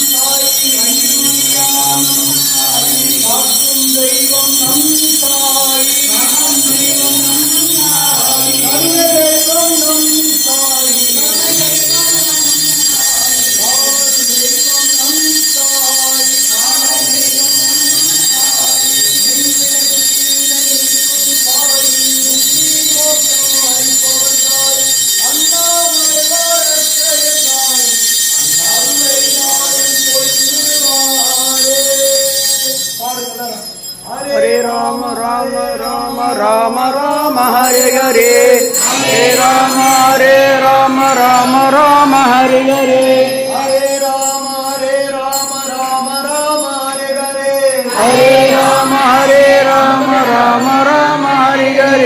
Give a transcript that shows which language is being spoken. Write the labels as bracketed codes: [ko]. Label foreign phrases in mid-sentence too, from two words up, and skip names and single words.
[ta] சாய் அன்னியாம் நம் சாய் காக்கும் தெய்வம் நம் சாய் காக்கும் தெய்வம் நம் சாய் கருணை தெய்வம் நம் சாய் கருணை தெய்வம் நம் சாய் காக்கும் தெய்வம் நம் சாய் காக்கும் தெய்வம் நம் சாய் சாய் முக்தி மோட்சாய் பவசாய் அண்ணாமலை வாழச்சய சாய் அருளை நாளும் பொழிவாரே பாடுங்களா [sa] हरे राम राम राम राम राम हरे हरे हरे राम राम राम हरे हरे हरे राम राम राम हरे हरे हरे राम राम राम हरे हरे